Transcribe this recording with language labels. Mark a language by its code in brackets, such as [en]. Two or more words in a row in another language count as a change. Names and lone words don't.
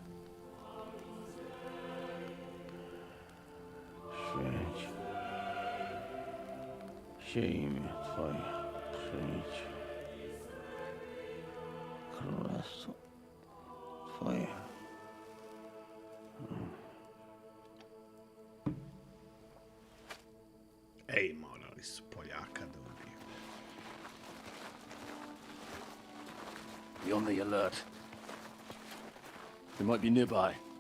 [pl] Święć się imię Twoje, przyjdź królestwo Twoje. [sr] Ej, morali su Poljaka da ubiju. [en] Be on the alert. They might be nearby.